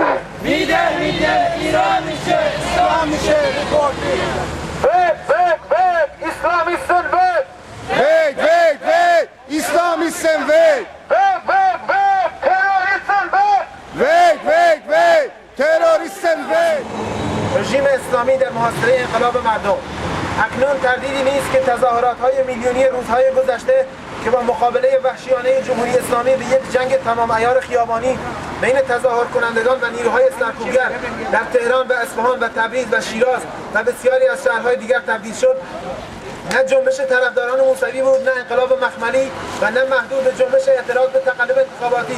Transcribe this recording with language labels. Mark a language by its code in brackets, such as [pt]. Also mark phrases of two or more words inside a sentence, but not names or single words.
[de] Lider iranische islamische republik. Weg, Islamisten weg! Weg, Islamisten weg! Weg, Terroristen weg! Weg, terroristen weg! [fa] رژیم اسلامی در محاصره انقلاب مردم. اکنون تردیدی نیست که تظاهرات‌های میلیونی روزهای گذشته که با مقابله وحشیانه جمهوری اسلامی به یک جنگ تمام عیار خیابانی بین تظاهر کنندگان و نیروهای سرکوبگر در تهران و اصفهان و تبریز و شیراز و بسیاری از شهرهای دیگر تبدیل شد، نه جنبش طرفداران موسوی بود، نه انقلاب مخملی و نه محدود به جنبش اعتراض به تقلب انتخاباتی.